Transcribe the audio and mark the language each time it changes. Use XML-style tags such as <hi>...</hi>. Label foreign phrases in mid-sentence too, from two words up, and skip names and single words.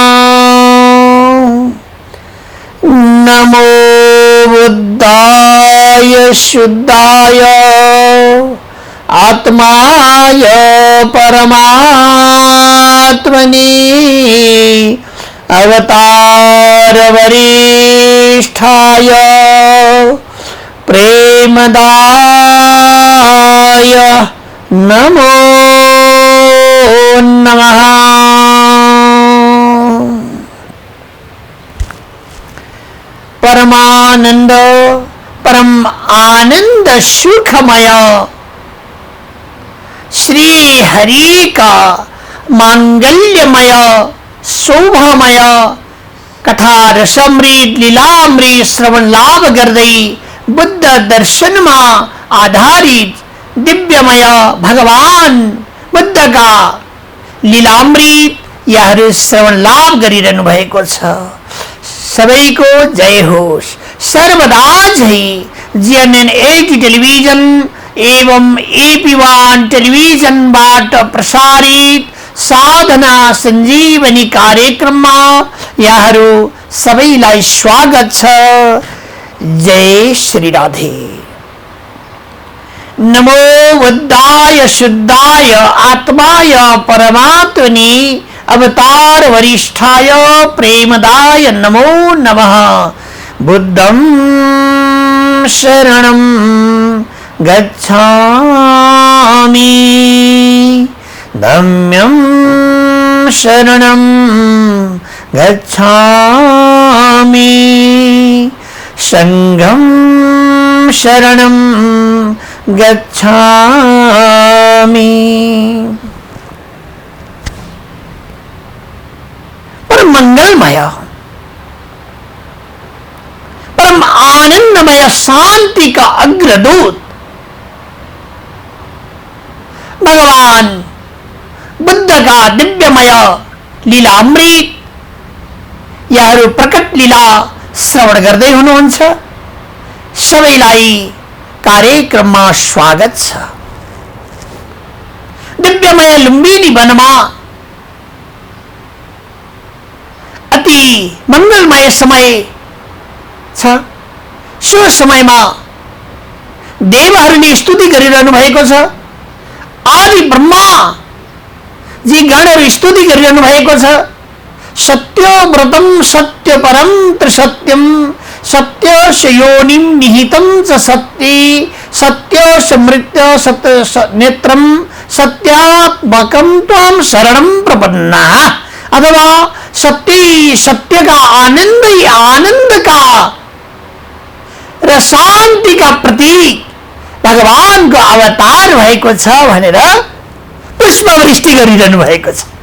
<sa>नमो बुद्धाय शुद्धाय आत्माय परमात्मने अवतार वरिष्ठाय प्रेमदाय नमो नमः।</sa> <hi>परमानंद परम आनंद सुखमय श्री हरि का</hi> <ne>मांगल्यमय शोभामय कथा रसमृत लीलामृत श्रवण लाभ गर्दई बुद्ध दर्शन में आधारित दिव्यमय भगवान बुद्ध का लीलामृत यह श्रवण लाभ गरिरहनु भएको छ। सबैको जय होस्। सर्वदा जय जीएनएन 80 टेलिभिजन एवं AP1 टेलिभिजनबाट प्रसारित साधना संजीवनी कार्यक्रममा यहाँहरू सबैलाई स्वागत छ। जय श्री राधे।</ne> <sa>नमो बुद्धाय शुद्धाय आत्माय परमात्मने अवतार वरिष्ठाय प्रेमदाय नमो नमः।</sa> <pi>बुद्धं शरणं गच्छामि धम्मं शरणं गच्छामि संघं शरणं गच्छामि।</pi> <ne>परम मंगलमय परम आनंदमय शांति का अग्रदूत भगवान बुद्ध का दिव्यमय लीलामृत यहाँहरू प्रकट लीला श्रवण गर्दै हुनुहुन्छ। सबैलाई कार्यक्रममा स्वागत छ। दिव्यमय लुम्बिनी वनमा अति मंगलमय समय छ। सो समयमा देवहरूले स्तुति गरिरहनु भएको छ। आदि ब्रह्मा जी गणहरू स्तुति गरिरहनु भएको छ।</ne> <sa>सत्यव्रतम सत्य परम त्रिसत्यम सत्यस्य योनिं निहितं च सत्ये सत्यस्य मृत्य सत्य नेत्रम सत्यात्मकं त्वं शरणं प्रपन्नाः।</sa> <ne>अथवा</ne> <hi>सत्य का आनंद ही आनंद का</hi> <ne>र शांति का प्रतीक भगवान को अवतार भएको छ भनेर पुष्पवृष्टि गरिरहनु भएको छ।</ne>